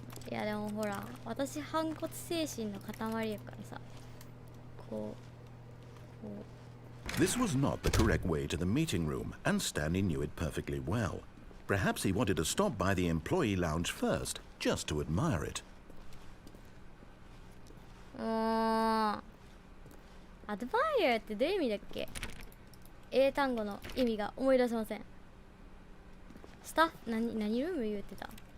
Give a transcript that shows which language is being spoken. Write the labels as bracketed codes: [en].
[ja] いやでもほら、私反骨精神の塊やからさ、こう [en] This was not the correct way to the meeting room, and Stanley knew it perfectly well. Perhaps he wanted to stop by the employee lounge first, just to admire it. [ja] アドバイアってどういう意味だっけ？英単語の意味が思い出せません。スタッフ何ルーム言ってた？